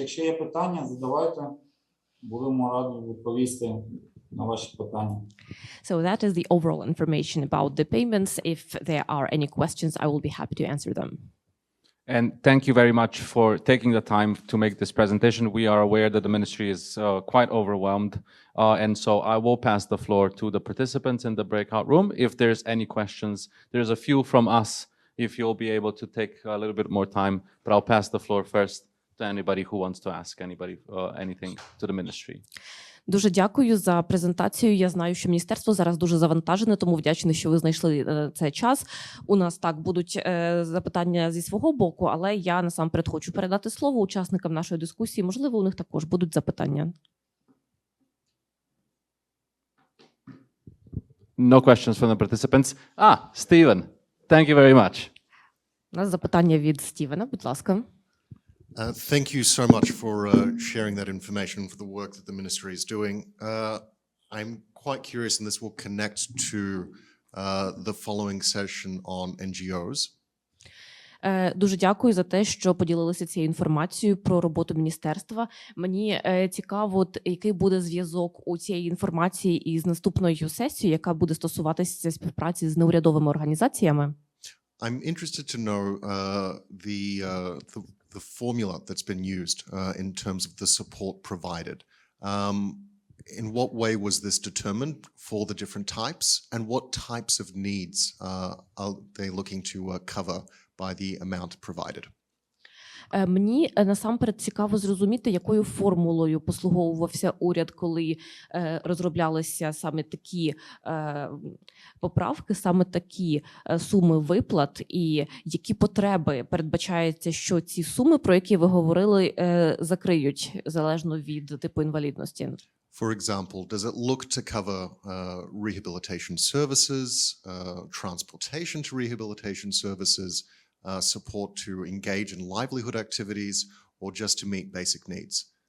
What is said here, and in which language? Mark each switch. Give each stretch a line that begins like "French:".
Ukrainian: Якщо є питання, задавайте. Будемо раді відповісти на ваші питання.
English: So that is the overall information about the payments. If there are any questions, I will be happy to answer them. And thank you very much for taking the time to make this presentation. We are aware that the ministry is quite overwhelmed. And so I will pass the floor to the participants in the breakout room. If there's any questions, there's a few from us, if you'll be able to take a little bit more time. But I'll pass the floor first to anybody who wants to ask anything to the ministry.
Ukrainian: Дуже дякую за презентацію. Я знаю, що міністерство зараз дуже завантажене, тому вдячна, що ви знайшли цей час. У нас так будуть запитання зі свого боку, але я насамперед хочу передати слово учасникам нашої дискусії. Можливо, у них також будуть запитання.
English: No questions from the participants. Stephen, thank you very much.
Ukrainian: У нас запитання від Стівена, будь ласка.
English: Thank you so much for sharing that information, for the work that the ministry is doing. I'm quite curious, and this will connect to the following session on NGOs.
Ukrainian: Дуже дякую за те, що поділилися цією інформацією про роботу міністерства. Мені цікаво, який буде зв'язок у цієї інформації із наступною сесією, яка буде стосуватися співпраці з неурядовими організаціями.
English: I'm interested to know the formula that's been used in terms of the support provided. In what way was this determined for the different types, and what types of needs are they looking to cover by the amount provided?
Ukrainian: Мені насамперед цікаво зрозуміти, якою формулою послуговувався уряд, коли розроблялися саме такі поправки, саме такі суми виплат, і які потреби передбачається, що ці суми, про які ви говорили, закриють залежно від типу інвалідності.
English: For example, does it look to cover rehabilitation services, transportation to rehabilitation services, support to engage in livelihood activities, or just to meet basic needs?